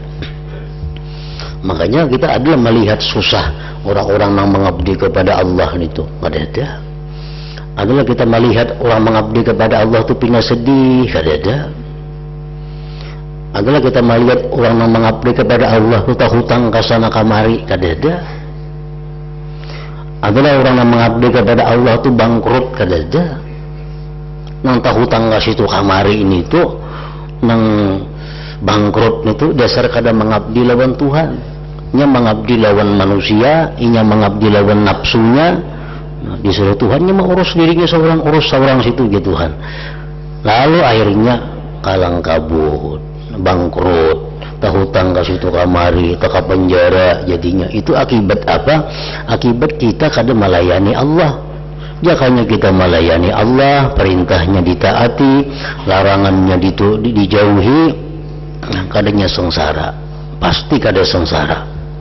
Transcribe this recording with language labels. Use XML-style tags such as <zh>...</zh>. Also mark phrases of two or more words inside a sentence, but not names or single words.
<id>Makanya kita adalah melihat susah orang-orang yang mengabdi kepada Allah itu, ada. Adalah kita melihat orang mengabdi kepada Allah itu pina sedih, ada. Adalah kita melihat orang yang mengabdi kepada Allah itu hutang kasana kamari, ada. Adalah orang yang mengabdi kepada Allah itu bangkrut, ada.</id> <bjn>Nang hutang kasih itu kamari ini itu nang bangkrut itu dasar kada mengabdi lawan Tuhan, nya mengabdi lawan manusia, inya mengabdi lawan nafsunya.</bjn> <id>Nah, disuruh Tuhannya mengurus dirinya seorang, urus seorang situ gitu Tuhan. Lalu akhirnya kalang kabut, bangkrut, hutang ke situ kamari, ke penjara jadinya. Itu akibat apa?</id> <bjn>Akibat kita kada melayani Allah. Jakanya kita melayani Allah, perintahnya ditaati, larangannya dijauhi, kadanya sengsara, pasti kada sengsara.</bjn>